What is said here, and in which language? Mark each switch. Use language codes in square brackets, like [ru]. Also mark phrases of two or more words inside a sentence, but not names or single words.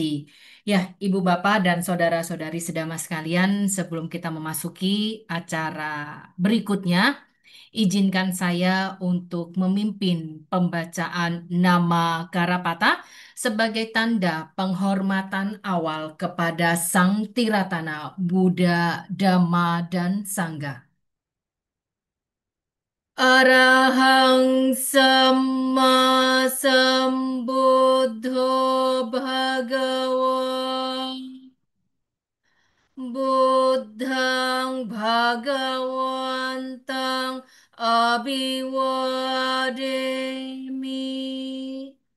[id] Ya, Ibu Bapak dan saudara-saudari sedama sekalian, sebelum kita memasuki acara berikutnya, izinkan saya untuk memimpin pembacaan nama Karapata sebagai tanda penghormatan awal kepada Sang Tiratana Buddha, Dhamma, dan Sangha. [pi] Arahang Samma Sambuddho Bhagava Buddhang Bhagawantang Abhiwademi